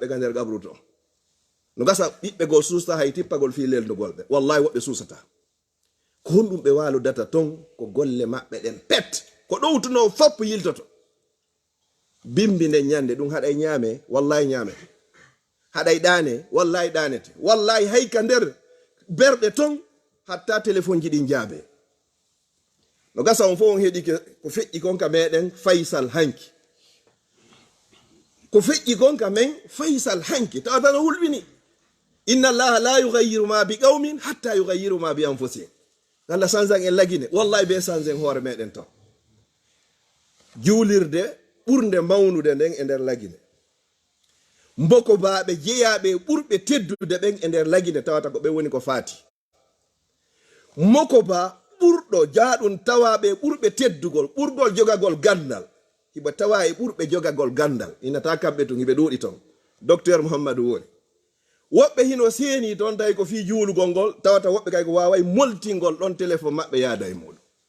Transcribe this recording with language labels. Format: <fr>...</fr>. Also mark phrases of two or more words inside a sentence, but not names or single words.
<ff>ga nder gabru to no gasa ɓiɓɓe gol susta hay tippagol fi leldugol ɓe wallahi woɓɓe susata ko honɗum ɓe waludata ton ko golle maɓɓe ɗen pet ko ɗowtuno foppo yiltoto bimbi nden ñande ɗum haɗay ñaame wallahi ñaame haɗay ɗane wallahi ɗanete wallahi hayka nder berɗe ton hatta téléphone ji ɗin jaabe no gasa on fof on heeɗi ko feƴƴi kon ka meɗen Faysal hanki ko feƴƴi kon ka men Faysal hanki tawata no hulɓini</ff> <ar>إن الله لا يغير ما بقوم حتى يغيروا ما بأنفسهم</ar> <ff>Allah sanzan en lagine wallahi be sanzen hoore meɗen to juulirde ɓurde mawnude nden e nder lagine mboko baɓe jeeyaɓe ɓurɓe teddude ɓen e nder lagine tawata ko ɓe woni ko faati moko ba ɓurɗo jaaɗum tawaɓe ɓurɓe teddugol ɓurgol jogagol gandal hiba tawa e ɓurɓe jogagol gandal inata kamɓe to hiɓe ɗuuɗi ton docteur mouhammadou woni woɓɓe hino seeni toon tawi ko fi juulugol ngol tawata woɓɓe kay ko waway moltingol ɗon téléphone maɓɓe yaada e muɗum</ff>